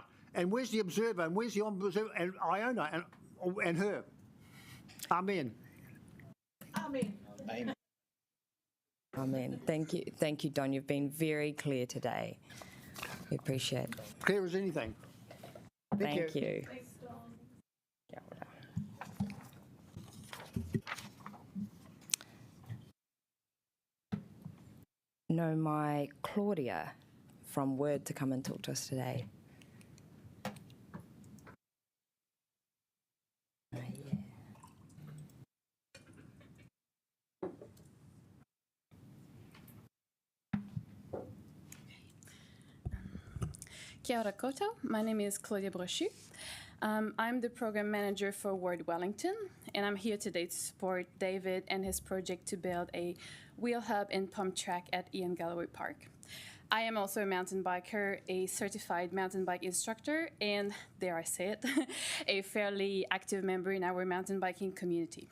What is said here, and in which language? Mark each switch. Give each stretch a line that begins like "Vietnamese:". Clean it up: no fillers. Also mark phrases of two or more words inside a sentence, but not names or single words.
English: And where's the Observer and where's the Ombudsman and Iona and her? Amen. Amen. Amen. Thank you, Don. You've been very clear today. We appreciate it. Clear as anything. Thank you. Thanks, Don.
Māori: Kia ora.
English: No, my Claudia from Word to come and talk to us today.
Māori: Kia ora koutou.
English: My name is Claudia Brochu. I'm the program manager for Word Wellington, and I'm here today to support David and his project to build a wheel hub and pump track at Ian Galloway Park. I am also a mountain biker, a certified mountain bike instructor, and dare I say it, a fairly active member in our mountain biking community.